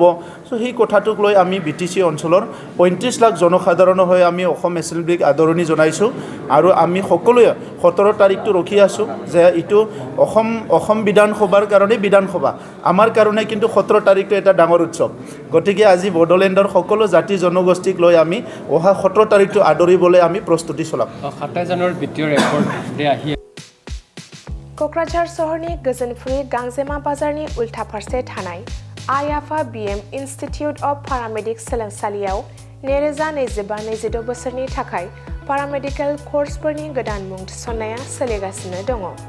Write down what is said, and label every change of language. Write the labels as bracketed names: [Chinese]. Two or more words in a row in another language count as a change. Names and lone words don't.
[Assamese] চ' সেই কথাটোক লৈ আমি BTC অঞ্চলৰ 35 লাখ জনসাধাৰণৰ হৈ আমি অসম এছেম্বলিক আদৰণি জনাইছোঁ আৰু আমি সকলোৱে 17 তাৰিখটো ৰখি আছোঁ যে এইটো অসম বিধানসভাৰ কাৰণে বিধানসভা, আমাৰ কাৰণে কিন্তু 17 তাৰিখটো এটা ডাঙৰ উৎসৱ। গতিকে আজি বড়োলেণ্ডৰ সকলো জাতি জনগোষ্ঠীক লৈ আমি অহা 17 তাৰিখটো আদৰিবলৈ আমি প্ৰস্তুতি চলাম। 27 জানুৱাৰীৰ দ্বিতীয় ৰেকৰ্ডে আহি [Bodo] क'क्राझार सहरनि गोजोनफुरि गांजेमा बाजारनि उल्था फारसे थानाय आइआफा BM इन्स्टिटिउट अफ पारामेडिक सोलोंसालियाव 2025-26 बोसोरनि थाखाय पारामेडिकेल कर्सफोरनि गोदान मुं थिसननाया सोलिगासिनो दङ।